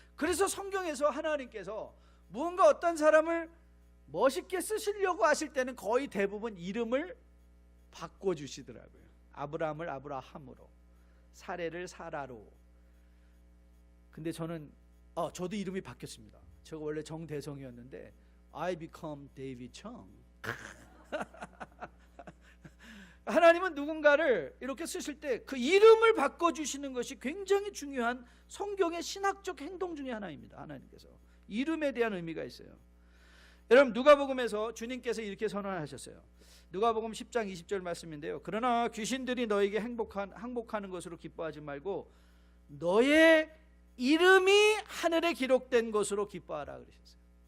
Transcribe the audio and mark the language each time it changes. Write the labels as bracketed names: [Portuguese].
[Korean] 그래서 성경에서 하나님께서 무언가 어떤 사람을 멋있게 쓰시려고 하실 때는 거의 대부분 이름을 바꿔주시더라고요. 아브라함을 아브라함으로, 사레를 사라로. 근데 저는 저도 이름이 바뀌었습니다. 제가 원래 정대성이었는데 [English] I become David Chung. [Korean] 하나님은 누군가를 이렇게 쓰실 때 그 이름을 바꿔주시는 것이 굉장히 중요한 성경의 신학적 행동 중에 하나입니다. 하나님께서 이름에 대한 의미가 있어요. 여러분, 누가복음에서 주님께서 이렇게 선언하셨어요. 누가복음 10장 20절 말씀인데요. 그러나 귀신들이 너에게 항복하는 것으로 기뻐하지 말고 너의 이름이 하늘에 기록된 것으로 기뻐하라 그러셨어요.